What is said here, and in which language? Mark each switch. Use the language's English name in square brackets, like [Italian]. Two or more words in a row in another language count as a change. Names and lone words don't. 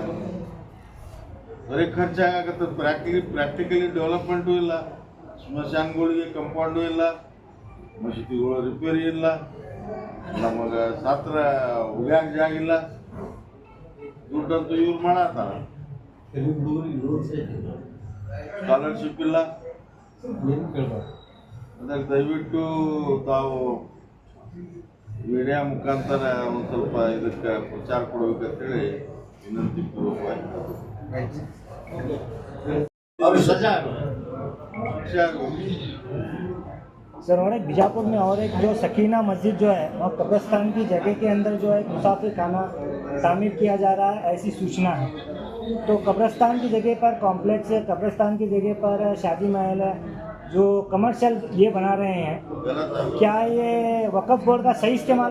[Kannada] ಬರೀ ಖರ್ಚಾಗತ್ತೆ, [English] practically development [Kannada] ಇಲ್ಲ, ಸ್ಮಶಾನಗಳಿಗೆ ಕಂಪೌಂಡು ಇಲ್ಲ, ಮಸೀದಿಗಳ ರಿಪೇರಿ ಇಲ್ಲ, ನಮಗೆ ಸತ್ರ ಉಗ್ಯಾಕ ಜಾಗ ಇಲ್ಲ, ದುಡ್ಡಂತೂ ಇವ್ರು ಮಾಡತ್ತಾರ. ಸ್ಕಾಲರ್ಶಿಪ್ ಇಲ್ಲ. ಅದಕ್ಕೆ ದಯವಿಟ್ಟು ತಾವು ಮೀಡಿಯಾ ಮುಖಾಂತರ ಒಂದು ಸ್ವಲ್ಪ ಇದಕ್ಕೆ ಪ್ರಚಾರ ಕೊಡಬೇಕಂತೇಳಿ ವಿನಂತಿ ಪೂರ್ವಕವಾಗಿ. [Hindi] सर, और एक बीजापुर में और एक जो सकीना मस्जिद जो है वहाँ कब्रिस्तान की जगह के अंदर जो है मुसाफिर खाना तामीर किया जा रहा है, ऐसी सूचना है। तो कब्रिस्तान की जगह पर कॉम्प्लेक्स है, कब्रिस्तान की जगह पर शादी महल है, जो कमर्शियल ये बना रहे हैं, क्या ये वक्फ बोर्ड का सही इस्तेमाल?